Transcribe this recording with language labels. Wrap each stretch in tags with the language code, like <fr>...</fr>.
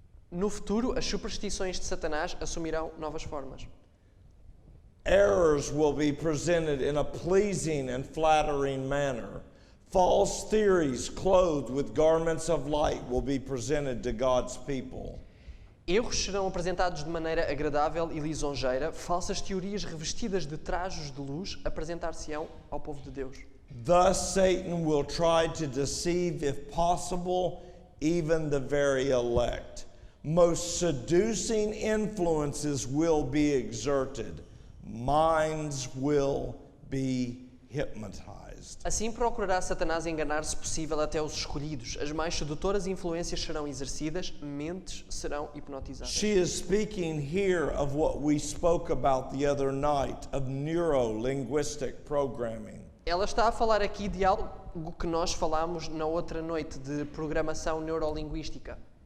<pt>No futuro, as superstições de Satanás assumirão novas formas.</pt> <en>Errors will be presented in a pleasing and flattering manner. False theories clothed with garments of light will be presented to God's people.</en> <pt>Erros serão apresentados de maneira agradável e lisonjeira, falsas teorias revestidas de trajos de luz apresentar-se-ão ao povo de Deus.</pt> <en>Thus Satan will try to deceive, if possible, even the very elect. Most seducing influences will be exerted. Minds will be hypnotized.</en> <pt>Assim procurará Satanás enganar, se possível, até os escolhidos. As mais sedutoras influências serão exercidas, mentes serão hipnotizadas.</pt> <en>She is speaking here of what we spoke about the other night, of neuro-linguistic programming.</en> <pt>Ela está a falar aqui de algo que nós falámos na outra noite, de programação neurolinguística.</pt>